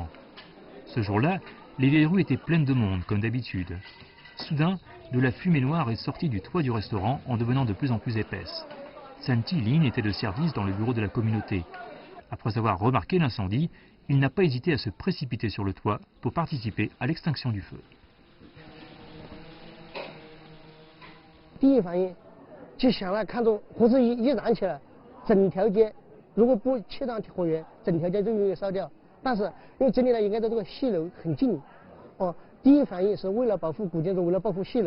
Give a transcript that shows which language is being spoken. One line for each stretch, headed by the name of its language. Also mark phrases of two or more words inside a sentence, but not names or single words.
French: Ce jour-là, les vieilles rues étaient pleines de monde, comme d'habitude. Soudain, de la fumée noire est sortie du toit du restaurant en devenant de plus en plus épaisse. Chen Tilin était de service dans le bureau de la communauté. Après avoir remarqué l'incendie, il n'a pas hésité à se précipiter sur le toit pour participer à l'extinction du feu.
Chinese: 第一反应就想了，看着火势一燃起来，整条街如果不切断火源，整条街就容易烧掉。但是因为这里呢，应该在这个戏楼很近，第一反应是为了保护古建筑，为了保护戏楼。